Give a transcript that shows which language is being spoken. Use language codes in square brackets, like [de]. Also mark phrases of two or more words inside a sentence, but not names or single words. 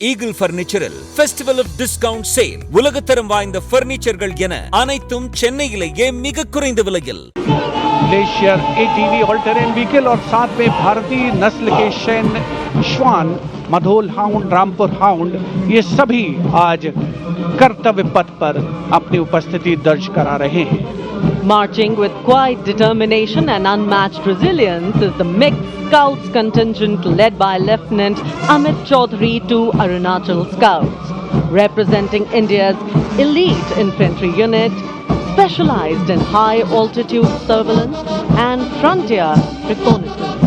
[ta] ஈகிள் பர்னிச்சரில் ஃபெஸ்டிவல் ஆஃப் டிஸ்கவுண்ட் சேல். உலகத்தரம் வாய்ந்த பர்னிச்சர்கள் என அனைத்தும் சென்னையிலேயே மிக குறைந்த விலையில். [hi] ग्लेशियर ATV [en] all terrain vehicle [hi] और साथ में भारतीय नस्ल के शैन श्वान, मधोल हाउंड, रामपुर हाउंड, ये सभी आज कर्तव्य पथ पर अपनी उपस्थिति दर्ज करा रहे हैं. [en] Marching with quiet determination and unmatched resilience is the mixed Scouts contingent led by Lieutenant Amit Chaudhary to Arunachal Scouts, representing India's elite infantry unit, specialized in high altitude surveillance and frontier reconnaissance.